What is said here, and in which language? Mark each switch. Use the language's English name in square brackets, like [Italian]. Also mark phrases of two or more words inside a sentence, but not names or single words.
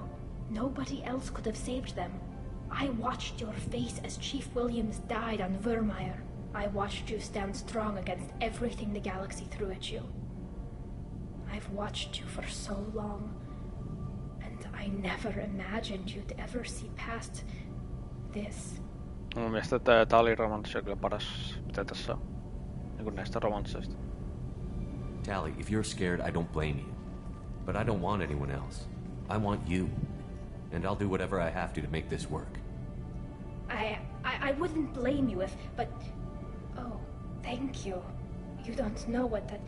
[English] Nobody else could have saved them. I watched your face as Chief Williams died on Vermeer. I watched you stand strong against everything the galaxy threw at you. I've watched you for so long, and I never imagined you'd ever see past this. [Finnish] Mun mielestä tää oli romanssi kyllä paras, mitä tässä on. Niin näistä romansseista. [English] Tally, if you're scared, I don't blame you. But I don't want anyone else. I want you. And I'll do whatever I have to make this work. I wouldn't blame you if, but... Oh, thank you. You don't know what that...